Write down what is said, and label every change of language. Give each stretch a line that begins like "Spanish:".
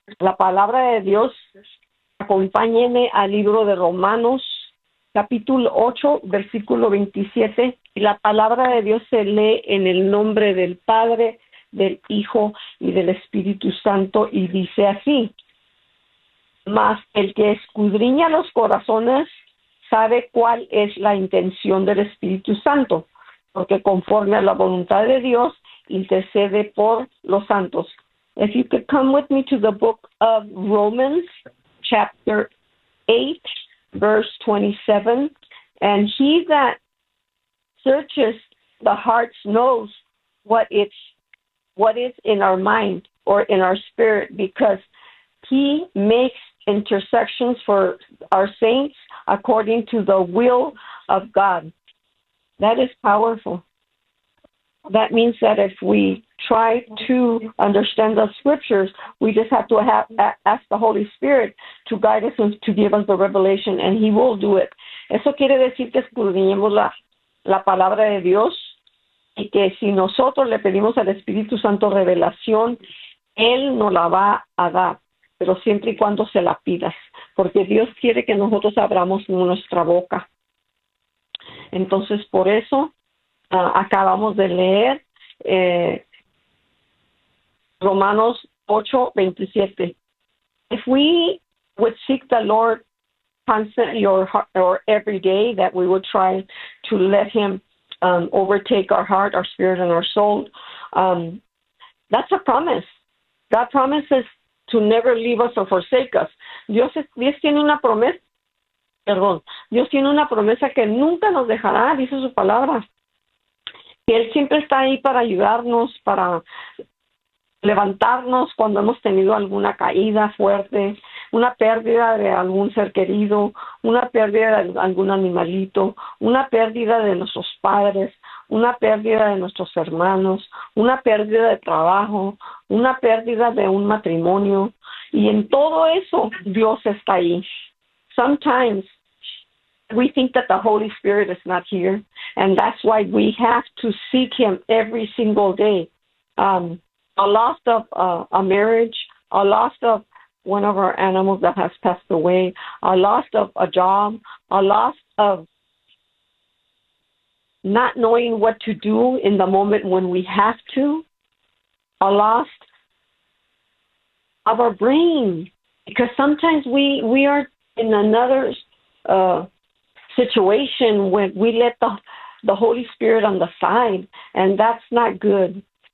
Spanish: La palabra de Dios, acompáñeme al libro de Romanos, capítulo 8, versículo 27. Y la palabra de Dios se lee en el nombre del Padre, del Hijo y del Espíritu Santo, y dice así: mas el que escudriña los corazones sabe cuál es la intención del Espíritu Santo, porque conforme a la voluntad de Dios intercede por los santos.
English: If you could come with me to the book of Romans, chapter 8, verse 27. And he that searches the hearts knows what is in our mind or in our spirit, because he makes intercessions for our saints according to the will of God. That is powerful. That means that if we try to understand the scriptures, we just have to have ask the Holy Spirit to guide us and to give us the revelation, and he will do it.
Spanish: Eso quiere decir que escudriñemos la palabra de Dios, y que si nosotros le pedimos al Espíritu Santo revelación, él nos la va a dar, pero siempre y cuando se la pidas, porque Dios quiere que nosotros abramos nuestra boca. Entonces, por eso acabamos de leer Romanos 8:27.
English: If we would seek the Lord constantly or every day, that we would try to let him overtake our heart, our spirit, and our soul, that's a promise. God promises to never leave us or forsake us.
Spanish: Dios tiene una promesa que nunca nos dejará, dice su palabra. Él siempre está ahí para ayudarnos, para levantarnos cuando hemos tenido alguna caída fuerte, una pérdida de algún ser querido, una pérdida de algún animalito, una pérdida de nuestros padres, una pérdida de nuestros hermanos, una pérdida de trabajo, una pérdida de un matrimonio. Y en todo eso, Dios está ahí.
English: Sometimes we think that the Holy Spirit is not here, and that's why we have to seek him every single day. A loss of a marriage, a loss of one of our animals that has passed away, a loss of a job, a loss of not knowing what to do in the moment when we have to, a loss of our brain, because sometimes we are in another situation when we let the Holy Spirit on the side, and that's not good.